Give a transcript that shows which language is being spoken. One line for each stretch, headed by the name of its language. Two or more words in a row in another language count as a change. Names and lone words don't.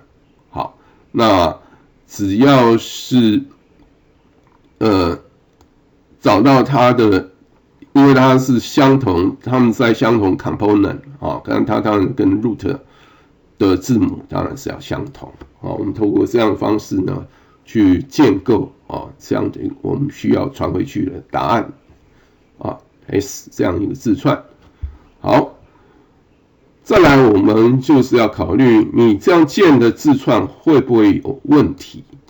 Chinese: 好，那只要是找到它的，因為它是相同，它們在相同 component 它當然跟 root 的字母當然是要相同。我們透過這樣的方式呢去建構這樣的我們需要傳回去的答案S 這樣一個字串。好，再來我們就是要考慮你這樣建的字串會不會有問題。